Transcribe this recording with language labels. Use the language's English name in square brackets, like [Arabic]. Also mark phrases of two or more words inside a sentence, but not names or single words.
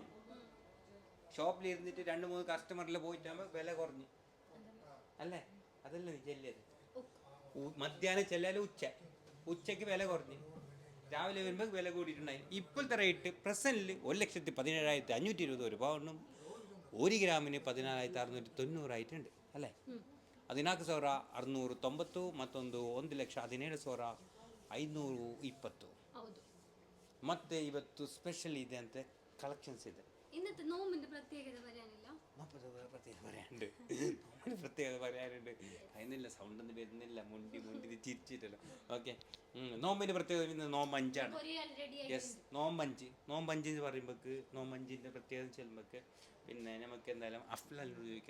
[Malayalam] ഷോപ്പിലിരുന്നിട്ട് 2-3 കസ്റ്റമറിൽ പോയിട്ടാകുമ്പോൾ വില കുറഞ്ഞു അല്ലേ? അതല്ല നീ ചെല്ലിയത് മധ്യാഹ്നം ചെല്ലാലും ഉച്ചയ്ക്ക് വില കുറഞ്ഞു. രാവിലെ വരുമ്പോൾ വില കൂടിയിട്ടുണ്ടായി. ഇപ്പോഴത്തെ റേറ്റ് പ്രസൻറ്റിൽ 1,17,520 ഒരു പൗണ്ടും 1 ഗ്രാമിന് 14,690 [Kannada] ಆಯ್ತುಂಟು ಅಲ್ಲೇ. 14,690 ಮತ್ತೊಂದು 1,17,520. ಮತ್ತೆ ಇವತ್ತು ಸ್ಪೆಷಲ್ ಇದೆ ಅಂತ ಕಲೆಕ್ಷನ್ಸ್ ಇದೆ. [Malayalam] ഇന്നത്തെ നോമ്പിന്റെ പ്രത്യേകത പറയാനില്ല. പ്രത്യേകത പറയാനുണ്ട്. അതിനില്ല സൗണ്ടൊന്നും വരുന്നില്ല. മുണ്ടി ചിരിച്ചിട്ടല്ലോ. ഓക്കെ നോമ്പിന്റെ പ്രത്യേകത ഇന്ന് നോമ്പ് 5ആണ്. യെസ് നോമ്പ് 5 എന്ന് പറയുമ്പോൾക്ക് നോമ്പ് 5ന്റെ പ്രത്യേകത ചെല്ലുമ്പോൾക്ക് പിന്നെ നമുക്ക് എന്തായാലും അഫ്ലാലിനോട് ചോദിക്കാം.